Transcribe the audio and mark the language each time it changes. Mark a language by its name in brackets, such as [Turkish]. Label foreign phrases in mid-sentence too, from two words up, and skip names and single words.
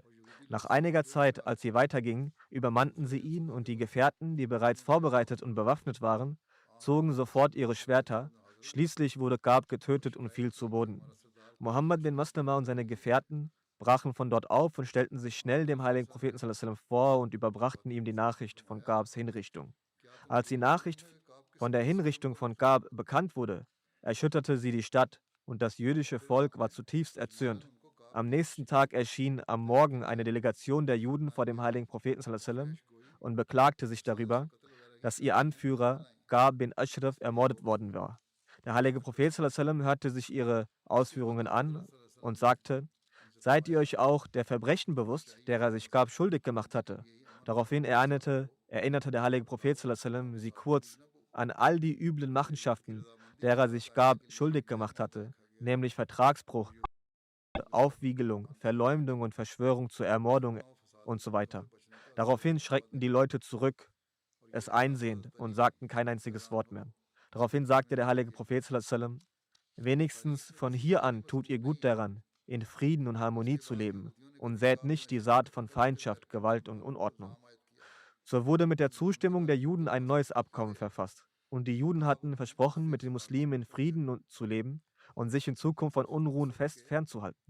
[German] Nach einiger Zeit, als sie weitergingen, übermannten sie ihn und die Gefährten, die bereits vorbereitet und bewaffnet waren, zogen sofort ihre Schwerter. Schließlich wurde Gab getötet und fiel zu Boden. Muhammad bin Maslama und seine Gefährten brachen von dort auf und stellten sich schnell dem heiligen Propheten [Arabic] صلى الله عليه وسلم [German] vor und überbrachten ihm die Nachricht von Gabs Hinrichtung. Als die Nachricht von der Hinrichtung von Gab bekannt wurde, erschütterte sie die Stadt und das jüdische Volk war zutiefst erzürnt. Am nächsten Tag erschien am Morgen eine Delegation der Juden vor dem heiligen Propheten [Arabic] صلى الله عليه وسلم [German] und beklagte sich darüber, dass ihr Anführer Gab bin Ashraf ermordet worden war. Der heilige Prophet [Arabic] صلى الله عليه وسلم [German] hörte sich ihre Ausführungen an und sagte: Seid ihr euch auch der Verbrechen bewusst, derer sich Gab schuldig gemacht hatte? Daraufhin erinnerte der heilige Prophet [Arabic] صلى الله عليه وسلم [German] sie kurz an all die üblen Machenschaften, derer sich Gab schuldig gemacht hatte, nämlich Vertragsbruch, Aufwiegelung, Verleumdung und Verschwörung zur Ermordung und so weiter. Daraufhin schreckten die Leute zurück, es einsehend, und sagten kein einziges Wort mehr. Daraufhin sagte der heilige Prophet [Arabic] صلى الله عليه وسلم: [German] Wenigstens von hier an tut ihr gut daran, in Frieden und Harmonie zu leben und sät nicht die Saat von Feindschaft, Gewalt und Unordnung. So wurde mit der Zustimmung der Juden ein neues Abkommen verfasst. Und die Juden hatten versprochen, mit den Muslimen in Frieden zu leben und sich in Zukunft von Unruhen fest fernzuhalten.